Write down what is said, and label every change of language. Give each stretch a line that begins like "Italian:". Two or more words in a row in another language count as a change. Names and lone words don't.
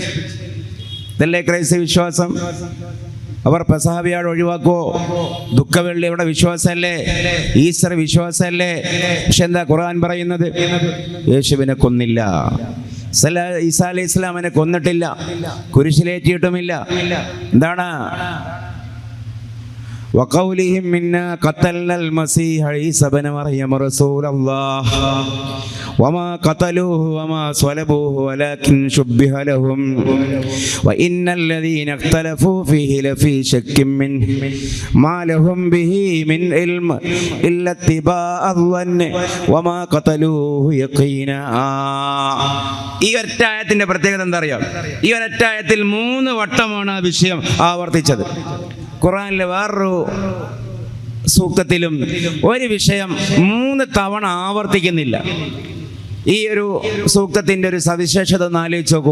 Malayalam: ഇതല്ലേ ക്രൈസ്തവ വിശ്വാസം? അവർ പെസഹ വ്യാഴം ഒഴിവാക്കുവോ? ദുഃഖവെള്ളി അവിടെ വിശ്വാസമല്ലേ? ഈസ്റ്റർ വിശ്വാസമല്ലേ? പക്ഷെ എന്താ ഖുർആൻ പറയുന്നത്? യേശുവിനെ കൊന്നില്ല, ഈസാ അലൈഹി ഇസ്ലാമിനെ കൊന്നിട്ടില്ല, കുരിശിലേറ്റിയിട്ടുമില്ല. എന്താണ്?
Arabic: وقولهم منا قتلنا المسيح عيسى ابن مريم رسول الله وما قتلوه وما صلبوه ولكن شبه لهم وإن الذين اختلفوا فيه لفي شك منه ما لهم به من علم إلا اتباع الظن وما قتلوه يقينا.
Malayalam: ഈ ഒരറ്റായത്തിന്റെ പ്രത്യേകത എന്താ അറിയാം? ഈ ഒരറ്റായത്തിൽ 3 വട്ടമാണ് ആ വിഷയം ആവർത്തിച്ചത്. ഖുർആനിലെ വേറൊരു സൂക്തത്തിലും ഒരു വിഷയം 3 തവണ ആവർത്തിക്കുന്നില്ല. ഈ ഒരു സൂക്തത്തിന്റെ ഒരു സവിശേഷത ഒന്ന് ആലോചിച്ച് നോക്കൂ.